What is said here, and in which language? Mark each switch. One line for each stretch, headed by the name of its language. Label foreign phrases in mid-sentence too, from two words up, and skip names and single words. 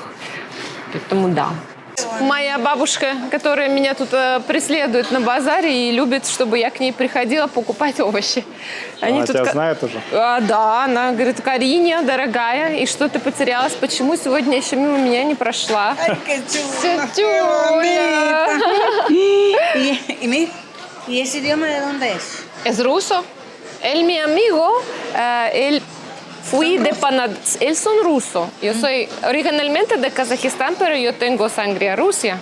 Russian: Поэтому да. Моя бабушка, которая меня тут преследует на базаре и любит, чтобы я к ней приходила покупать овощи. Она тебя знает уже? Да, она говорит: Кариня, дорогая, и что ты потерялась? Почему сегодня еще мимо меня не прошла?
Spanish: ¿Y ese idioma de dónde es? Es ruso. Él, mi amigo, él él son ruso. Yo soy originalmente de Kazajistán, pero yo tengo sangre rusa.